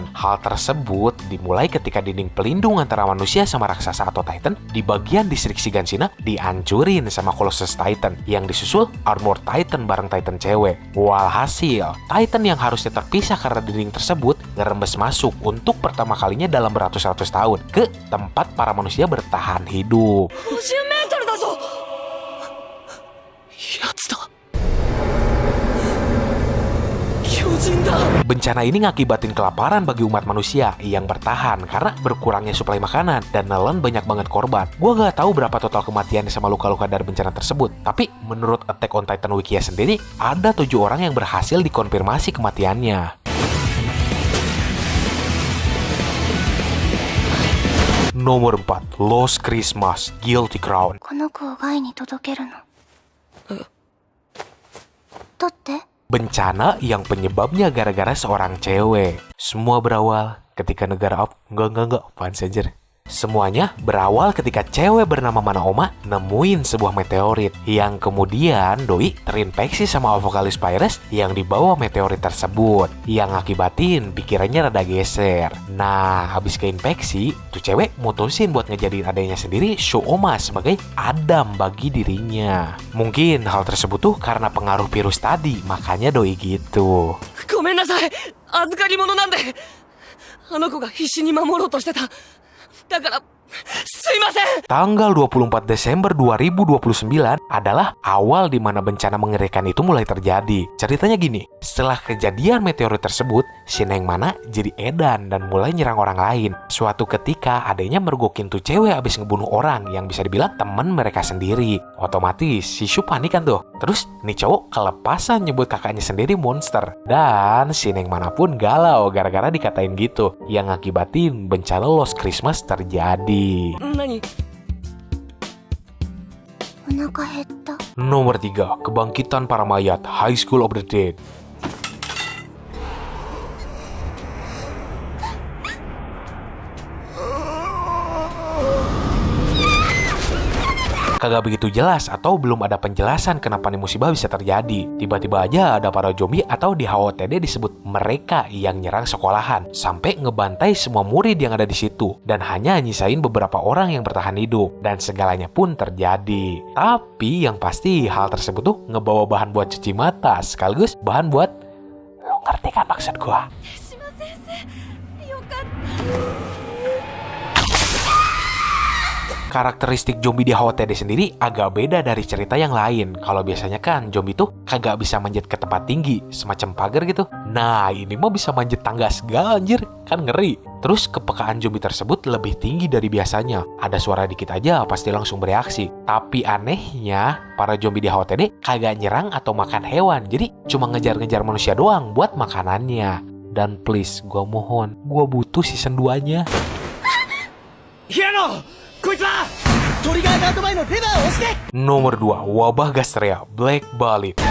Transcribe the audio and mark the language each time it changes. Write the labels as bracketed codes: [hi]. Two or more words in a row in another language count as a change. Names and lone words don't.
[id] Hal tersebut dimulai ketika dinding pelindung antara manusia sama raksasa atau Titan di bagian distrik Shiganshina dihancurin sama Colossus Titan, yang disusul Armor Titan bareng Titan cewek. Walhasil, Titan yang harusnya terpisah karena dinding tersebut ngerembes masuk untuk pertama kalinya dalam beratus-ratus tahun ke tempat para manusia bertahan hidup. [ja] 50 メートルだぞ。やつだ。巨人だ。 [id] Bencana ini ngakibatin kelaparan bagi umat manusia yang bertahan karena berkurangnya suplai makanan dan nelan banyak banget korban. Gua gak tahu berapa total kematian sama luka-luka dari bencana tersebut, tapi menurut Attack on Titan Wikia sendiri ada 7 orang yang berhasil dikonfirmasi kematiannya. Nomor 4, Lost Christmas, Guilty Crown. [ja] この子を害に届けるの。だって [id] Bencana yang penyebabnya gara-gara seorang cewek. Semua berawal ketika negara Enggak, apaan sih anjir. Semuanya berawal ketika cewek bernama Manaoma nemuin sebuah meteorit yang kemudian doi terinfeksi sama Apocalypse Virus yang dibawa meteorit tersebut, yang akibatin pikirannya rada geser. Nah, habis keinfeksi, tuh cewek mutusin buat ngejadiin adanya sendiri Shuoma sebagai Adam bagi dirinya. Mungkin hal tersebut tuh karena pengaruh virus tadi, makanya doi gitu. [ja] ごめんなさい。預かり物なんで。あの子が必死に守ろうとしてた。だからすいません。 [id] Tanggal 24 Desember 2029 adalah awal di mana bencana mengerikan itu mulai terjadi. Ceritanya gini, setelah kejadian meteorit tersebut, si Neng Mana jadi edan dan mulai nyerang orang lain. Suatu ketika adanya mergokin tuh cewek abis ngebunuh orang yang bisa dibilang temen mereka sendiri. Otomatis si Shu panik kan tuh. Terus nih cowok kelepasan nyebut kakaknya sendiri monster. Dan si Neng Mana pun galau gara-gara dikatain gitu, yang ngakibatin bencana Lost Christmas terjadi. [ja] 何？お腹減った。 [id] Nomor 3, Kebangkitan Para Mayat, High School of the Dead. Kagak begitu jelas atau belum ada penjelasan kenapa nih musibah bisa terjadi. Tiba-tiba aja ada para zombie atau di HOTD disebut mereka yang nyerang sekolahan sampai ngebantai semua murid yang ada di situ dan hanya nyisain beberapa orang yang bertahan hidup, dan segalanya pun terjadi. Tapi yang pasti hal tersebut tuh ngebawa bahan buat cuci mata sekaligus bahan buat, lo ngerti kan maksud gua? [ja] 手島先生、よかった。 [id] Karakteristik zombie di HOTD sendiri agak beda dari cerita yang lain. Kalau biasanya kan zombie tuh kagak bisa manjat ke tempat tinggi, semacam pagar gitu. Nah, ini mah bisa manjat tangga segala anjir, kan ngeri. Terus kepekaan zombie tersebut lebih tinggi dari biasanya. Ada suara dikit aja pasti langsung bereaksi. Tapi anehnya, para zombie di HOTD kagak nyerang atau makan hewan. Jadi cuma ngejar-ngejar manusia doang buat makanannya. Dan please, gua mohon, gua butuh season 2-nya. [ja] ヒアノ、こいつはトリガーガード前のレバーを押して。 [id] Nomor 2, Wabah Gastrea, Black Balit.